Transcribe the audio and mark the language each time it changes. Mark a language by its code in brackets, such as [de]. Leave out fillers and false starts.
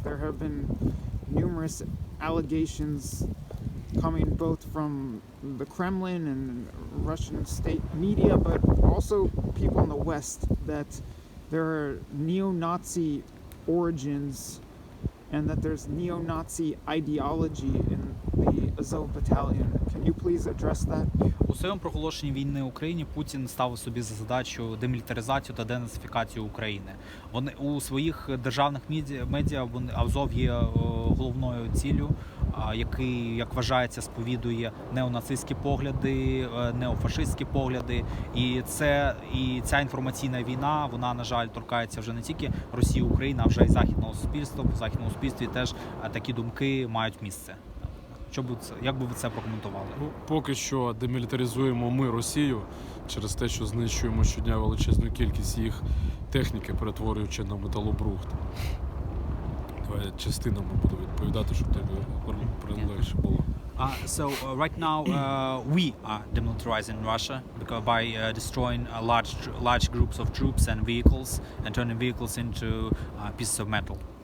[en] There have been numerous allegations coming both from the Kremlin and Russian state media, but also people in the West, that there are neo-Nazi origins and that there's neo-Nazi ideology in the Azov battalion. Can you please address that? [uk] У своєму проголошенні війни Україні Путін ставив собі за задачу демілітаризацію та денацифікацію України. Вони у своїх державних медіа Азов є головною ціллю, який, як вважається, сповідує неонацистські погляди, неофашистські погляди. І ця інформаційна війна, вона, на жаль, торкається вже не тільки Росії, України, а вже й західного суспільства. В західному суспільстві теж такі думки мають місце. Як би ви це прокоментували? Поки що демілітаризуємо ми Росію через те, що знищуємо щодня величезну кількість їх техніки, перетворюючи на металобрухт. Давай частинами буду відповідати, щоб тобі легше було. [en] Right now we are demilitarizing Russia by destroying large groups of troops and vehicles and turning vehicles into pieces of metal.